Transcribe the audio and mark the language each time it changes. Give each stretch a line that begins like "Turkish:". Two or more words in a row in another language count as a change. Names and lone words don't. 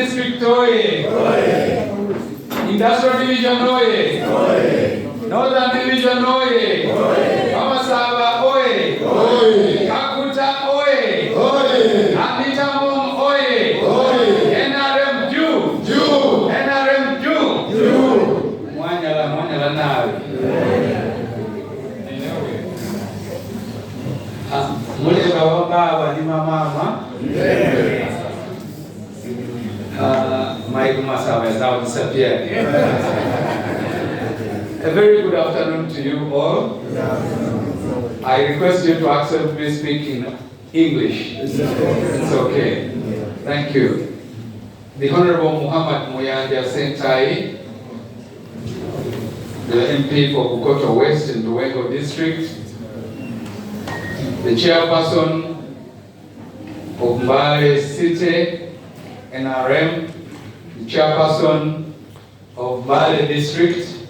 English: District oye! Industrial Division oye! Northern Division oye! Masaba oye! Kakuta oye! Anita Among oye!
Swahili: NRM juu! NRM juu!
Masaaba: Mwanyala nawe. Mule baba ni mama.
English: Mike Masaba has now disappeared. A very good afternoon to you all. I request you to accept me speak in English. It's okay. Thank you. The Honorable Muhammad Muyanja Sentai, the MP for Bukoto West in Luengo District, the chairperson of MBALE City, NRM, the chairperson of MBALE District,